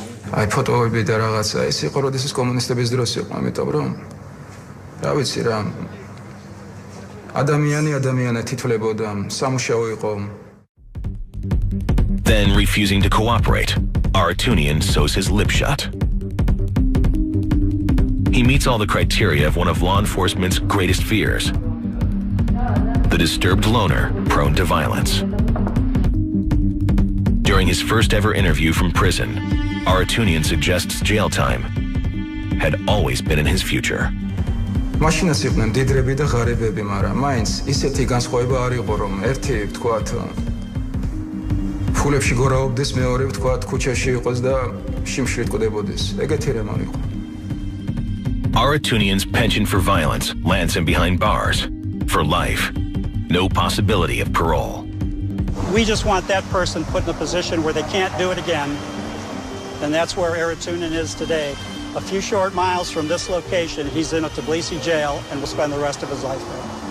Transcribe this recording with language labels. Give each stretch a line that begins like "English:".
Georgian: აი ფოტოები და რაღაცა ეს იყო როდესაც კომუნისტების დროს იყო, ამიტომ რომ რა ვიცი რა ადამიანი თითლებოდა, სამუშაო იყო.
English: Then refusing to cooperate, Aratunian sews his lip shut. He meets all the criteria of one of law enforcement's greatest fears. The disturbed loner prone to violence. During his first ever interview from prison, Aratunian suggests jail time had always been in his future.
Georgian: მაშინაც იყვნენ დიდრები და ღარიბები, მაგრამ მაინც ისეთი განსხვავება არ იყო, რომ ერთი ვთქვათ ფულებში გორაობდეს, მეორე ვთქვათ ქუჩაში იყოს და შიმშილით კვდებოდეს. ეგეთი რამ არ იყო.
English: Aratunian's penchant for violence lands him behind bars for life. No possibility of parole. We just want that person put in a position where they can't do it again. And that's where Aratunian is today. A few short miles from this location, he's in a Tbilisi jail and will spend the rest of his life there.